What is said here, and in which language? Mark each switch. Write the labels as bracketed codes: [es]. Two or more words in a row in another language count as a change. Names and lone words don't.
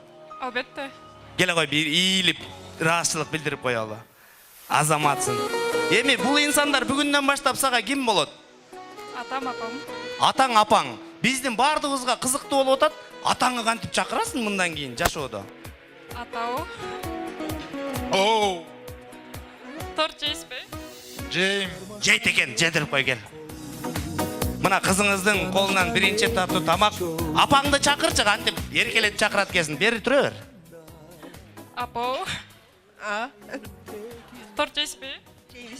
[ky] Албетте. Келе кой, бир ийилип, ыраазчылык билдирип коелу. Азаматсың. Эми бул инсандар бүгүндөн баштап сага ким болот? Атам, апам. Атаң, апаң. Биздин бардыгыбызга кызыктуу болуп атат. Атаңы кантип чакырасың мындан кийин жашоодо? Атау. Оу. Торт жейсизби? Жейм. Жейт экен, жедирип кой кел. Мына кызыңыздын колунан биринчи тартуу тамак. Апаңды чакырчы, кантип эркелетип чакырат экенсиң. Бери тура бер. Апау. Торт жейсизби? Жейбиз.